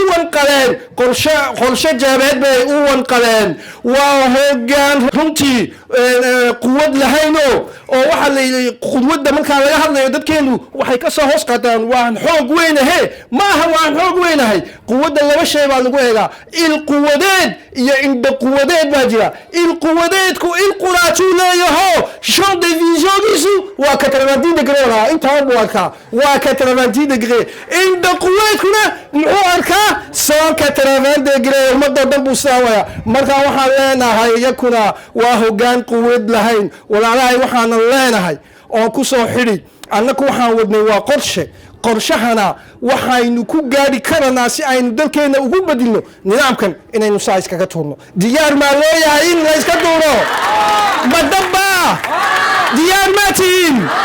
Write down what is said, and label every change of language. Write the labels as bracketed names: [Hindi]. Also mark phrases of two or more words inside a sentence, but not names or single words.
[Somali] wanqaleen qorshe jeebeed bay u wanqaleen waa hoggaan runtii quwad lahayno oo waxaa layidhi quwadda markaa laga hadlayo dadkeenu waxay ka soo hoos qaataan waan xoog weynahe maaha waan xoog weynahay quwadda laba shay baa lagu eegaa il quwadeed iyo indha quwadeed baa jira il quwadeedku il quraatuu leeyaho [French] champ de [Somali] visiongiisu waa 90 degree walaha intaa buu arkaa waa 90 degree indha quwadeedkuna muxuu arkaa 180 degree ummadda dhan buu saawaya marka waxaan leenahay yakuna waa hoggaan quwad lahayn walaalahay waxaan leenahay oo ku soo xidhi annaku waxaan wadnay waa qorshahana waxaynu ku gaari karanaa si aynu dalkeena ugu bedilno nidaamkan inaynu saa iskaga tuurno diyaar maa loo yahay in la iska tuuro badaba diyaar ma tihiin